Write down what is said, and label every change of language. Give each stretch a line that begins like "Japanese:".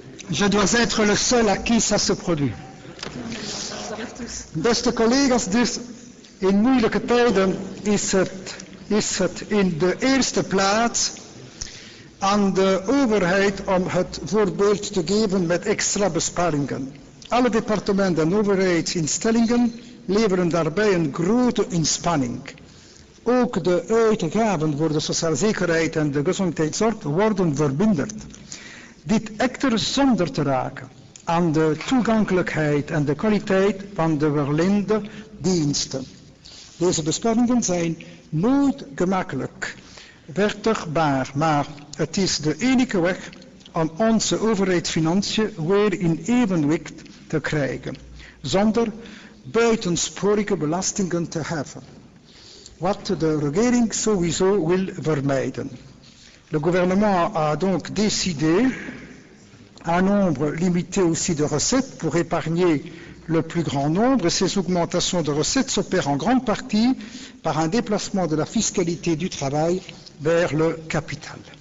French: Je dois être le seul à qui ça se produit.
Dutch: Beste collega's, dus in moeilijke tijden is het in de eerste plaats aan de overheid om het voorbeeld te geven met extra besparingen. Alle departementen en overheidsinstellingen leveren daarbij een grote inspanning. Ook de uitgaven voor de sociale zekerheid en de gezondheidszorg worden verminderd. Dit echter zonder te raken aan de toegankelijkheid en de kwaliteit van de verleende diensten. Deze besparingen zijn nooit gemakkelijk wettigbaar, maar het is de enige weg om onze overheidsfinanciën weer in evenwicht te krijgen, zonder buitensporige belastingen te heffen, wat de regering sowieso wil vermijden.
French: Le gouvernement a donc décidé un nombre limité aussi de recettes pour épargner le plus grand nombre, et ces augmentations de recettes s'opèrent en grande partie par un déplacement de la fiscalité du travail vers le capital.